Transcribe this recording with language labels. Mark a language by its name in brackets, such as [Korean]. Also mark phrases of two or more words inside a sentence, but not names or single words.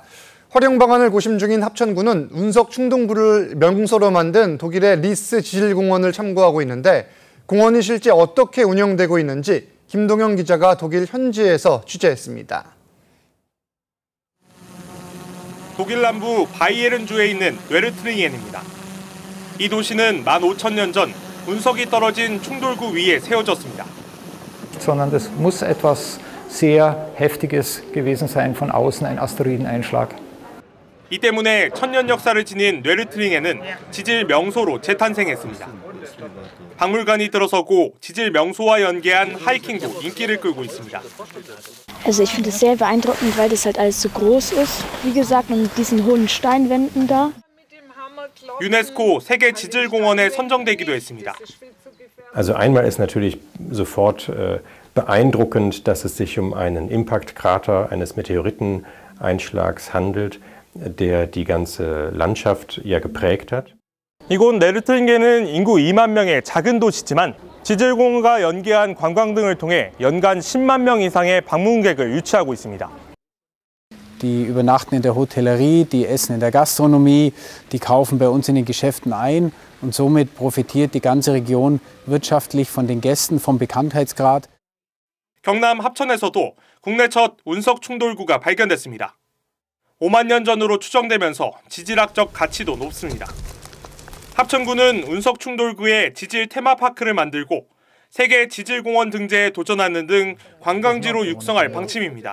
[Korean] 활용 방안을 고심 중인 합천구는 운석 충돌구를 명소로 만든 독일의 리스 지질공원을 참고하고 있는데 공원이 실제 어떻게 운영되고 있는지 김동영 기자가 독일 현지에서 취재했습니다. 독일 남부 바이에른주에 있는 웨르트링엔입니다. 이 도시는 15,000년 전 운석이 떨어진 충돌구 위에 세워졌습니다. [German] Sondern das muss etwas sehr Heftiges gewesen sein von außen, ein Asteroideneinschlag. [Korean] 이 때문에 천년 역사를 지닌 뇌르트링에는 지질 명소로 재탄생했습니다. 박물관이 들어서고 지질 명소와 연계한 하이킹도 인기를 끌고 있습니다. [German] Also ich finde es sehr beeindruckend, weil das halt alles so groß ist. Wie gesagt, mit diesen hohen Steinwänden da. [Korean] 유네스코 세계 지질공원에 선정되기도 했습니다. [German] Also einmal ist natürlich sofort beeindruckend, dass es sich um einen Impaktkrater eines Meteoriteneinschlags handelt, der die ganze Landschaft ja geprägt hat. [Korean] 이곳 네르트링겐은 인구 2만 명의 작은 도시지만 지질공원과 연계한 관광 등을 통해 연간 10만 명 이상의 방문객을 유치하고 있습니다. [German] Die übernachten in der Hotellerie, die essen in der Gastronomie, die kaufen bei uns in den Geschäften ein und somit profitiert die ganze Region wirtschaftlich von den Gästen, vom Bekanntheitsgrad. [Korean] 경남 합천에서도 국내 첫 운석 충돌구가 발견됐습니다. 5만 년 전으로 추정되면서 지질학적 가치도 높습니다. 합천구는 운석 충돌구에 지질 테마파크를 만들고 세계 지질공원 등재에 도전하는 등 관광지로 육성할 방침입니다.